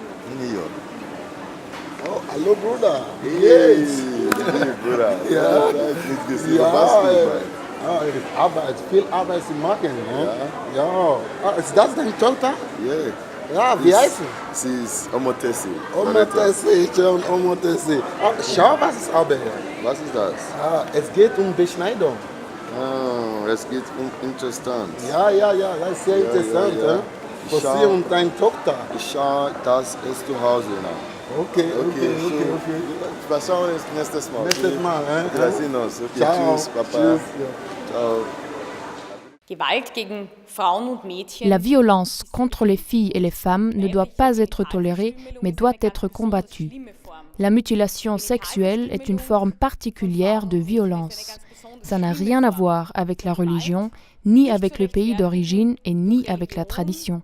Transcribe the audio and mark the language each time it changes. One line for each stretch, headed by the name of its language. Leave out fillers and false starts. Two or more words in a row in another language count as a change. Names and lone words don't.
English: New York. Oh, hello, brother. Hey, Yes. brother.
German: Ja. Ja. Arbeit, viel Arbeit zu machen. Ne? Ja. Ah, ist das deine Tochter? Yeah. Ja, wie heißt sie? Sie ist Omotesi. Omotesi, schon Omotesi. Ah, schau, was ist Arbeit? Was ist das? Ah, es geht um Beschneidung. Oh, es geht interessant. Ja, das ist sehr interessant. Ja. Für Sie und deine Tochter. Ich schaue, das ist zu Hause now. Okay. Wir schauen uns nächstes Mal. Nächstes Mal. Wir sehen uns. Okay, Ciao. tschüss, Papa. Tschüss. Ciao. Gewalt gegen Frauen und Mädchen.
French: La violence contre les filles et les femmes ne doit pas être tolérée, mais doit être combattue. La mutilation sexuelle est une forme particulière de violence. Ça n'a rien à voir avec la religion, ni avec le pays d'origine et ni avec la tradition.